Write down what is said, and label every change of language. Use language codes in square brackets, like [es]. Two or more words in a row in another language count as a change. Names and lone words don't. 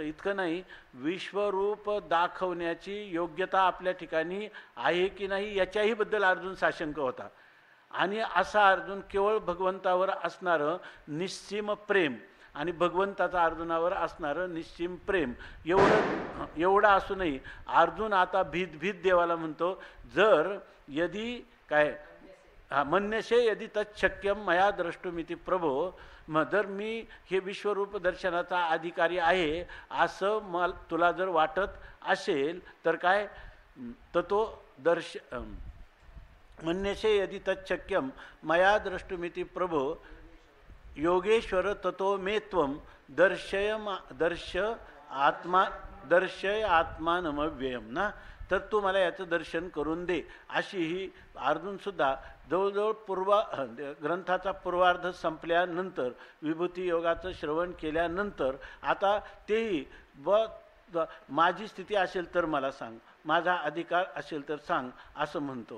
[mr] इतकं नाही, विश्वरूप दाखवण्याची योग्यता आपल्या ठिकाणी आहे की नाही याच्याही बद्दल अर्जुन साशंक होता. आणि असा अर्जुन केवळ भगवंतावर असणारं निस्सीम प्रेम आणि भगवंताचा अर्जुनावर असणारं निस्सीम प्रेम एवढं असूनही अर्जुन आता भीत देवाला म्हणतो, जर यदि काय [sa] मन्यसे यदि तच्छक्यम मया द्रष्टुमिति प्रभो, [mr] जर मी हे विश्वरूप दर्शनाचा अधिकारी आहे असं तुला जर वाटत असेल तर काय, तर तो [sa] मन्यसे यदि तच्छक्यम मया द्रष्टुमिति प्रभो योगेश्वर ततो मे त्वं दर्शय आत्मानमव्ययम ना. [mr] तर तू मला याचं दर्शन करून दे. अशी ही अर्जुनसुद्धा जवळजवळ ग्रंथाचा पूर्वार्ध संपल्यानंतर विभूती योगाचं श्रवण केल्यानंतर आता तेही माझी स्थिती असेल तर मला सांग, माझा अधिकार असेल तर सांग असं म्हणतो.